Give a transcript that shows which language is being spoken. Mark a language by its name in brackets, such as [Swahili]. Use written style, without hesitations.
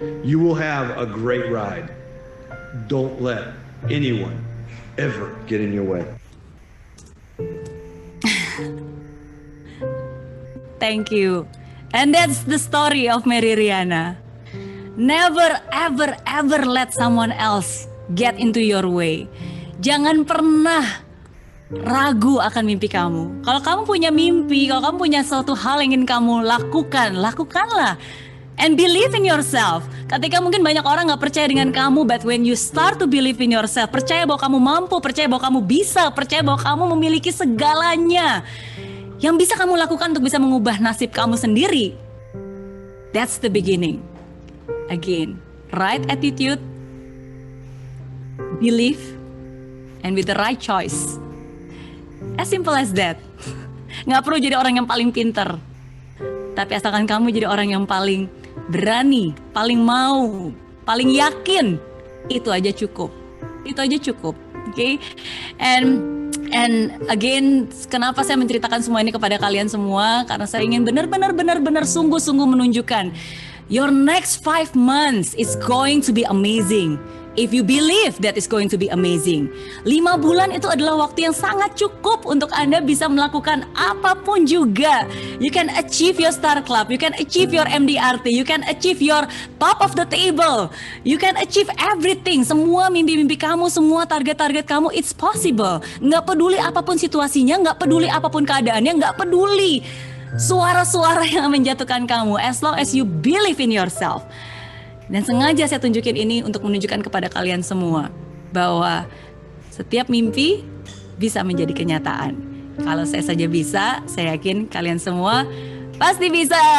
[English] You will have a great ride. Don't let anyone ever get in your way. Thank you. And that's the story of Mary Riana. Never, ever, ever let someone else get into your way. [Indonesian] Jangan pernah ragu akan mimpi kamu. Kalau kamu punya mimpi, kalau kamu punya suatu hal yang ingin kamu lakukan, lakukanlah. [English] And believe in yourself. [Indonesian] Ketika mungkin banyak orang gak percaya dengan kamu, [English] but when you start to believe in yourself, [Indonesian] percaya bahwa kamu mampu, percaya bahwa kamu bisa, percaya bahwa kamu memiliki segalanya yang bisa kamu lakukan untuk bisa mengubah nasib kamu sendiri. [English] That's the beginning. Again, right attitude, believe, and with the right choice. As simple as that. [Indonesian] Gak perlu jadi orang yang paling pinter, tapi asalkan kamu jadi orang yang paling berani, paling mau, paling yakin, itu aja cukup. Itu aja cukup. Okay? [English] And again, [Indonesian] kenapa saya menceritakan semua ini kepada kalian semua? Karena saya ingin benar-benar sungguh-sungguh menunjukkan [English] your next 5 months is going to be amazing. If you believe that is going to be amazing. [Indonesian] 5 bulan itu adalah waktu yang sangat cukup untuk Anda bisa melakukan apapun juga. [English] You can achieve your Star Club, you can achieve your MDRT, you can achieve your top of the table. You can achieve everything. [Indonesian] Semua mimpi-mimpi kamu, semua target-target kamu, [English] it's possible. [Indonesian] Nggak peduli apapun situasinya, nggak peduli apapun keadaannya, nggak peduli suara-suara yang menjatuhkan kamu. [English] As long as you believe in yourself. [Indonesian] Dan sengaja saya tunjukin ini untuk menunjukkan kepada kalian semua bahwa setiap mimpi bisa menjadi kenyataan. Kalau saya saja bisa, saya yakin kalian semua pasti bisa.